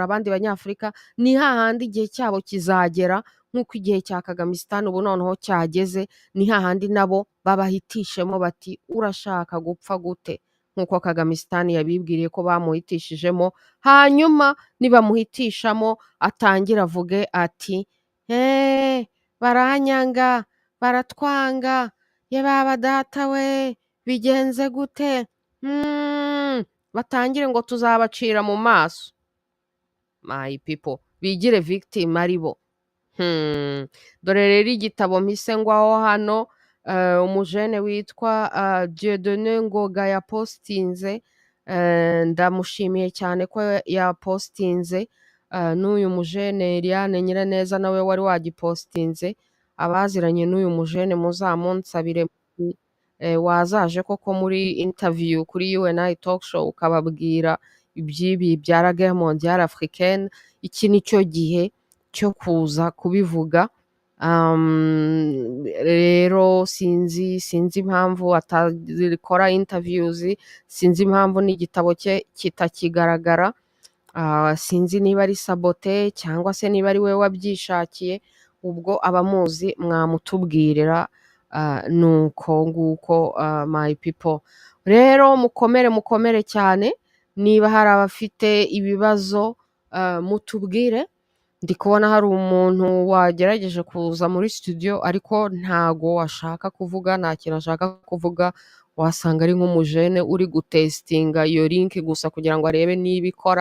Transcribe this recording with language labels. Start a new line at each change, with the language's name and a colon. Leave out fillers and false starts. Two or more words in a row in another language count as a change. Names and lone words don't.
Kinyarwanda: abandi Banyafurika, ni hahandi igihe cyabo kizagera nk'uko igihe cya Kagamistan ubu noneho cyageze, ni hahandi nabo babahitishemo bati urashaka gupfa gute, nk'uko Kagamistan yabibwiriye ko bamuhitishijemo, hanyuma nibamuhitishamo atangira avuge ati baranyanga, baratwanga, ye baba data we, bigenze gute, batangire ngo tuzabacira mu maso.
English: My people,
Kinyarwanda: bigire victim ari bo. Dore rero igitabo mpise ngwaho hano, umujene witwa Dieudonné Ngoga yapostinze, ndamushimiye cyane ko yapostinze, n'uyu mujene Eliane Nyiraneza nawe wari wagipostinze. Abaziranye n'uyu mujene muzamunsabire, wazaje koko muri interview kuri UNI talk show ukababwira iby'ibi bya
French: la guerre mondiale africaine.
Kinyarwanda: Iki ni cyo gihe cyo kuza kubivuga. Rero sinzi impamvu atakora interviews, sinzi impamvu n'igitabo cye kitakigaragara, sinzi niba ari sabote cyangwa se niba ari we wabyishakiye. Ubwo abamuzi mwamutubwirira, nuko nguko,
English: my people.
Kinyarwanda: Rero mukomere cyane, niba hari abafite ibibazo mutubwire. Ndi kubona hari umuntu wagerageje kuza muri studio ariko ntago ashaka kuvuga, nta kintu ashaka kuvuga, wasanga ari nk'umujene uri gutestinga iyo link gusa kugira ngo arebe niba ikora.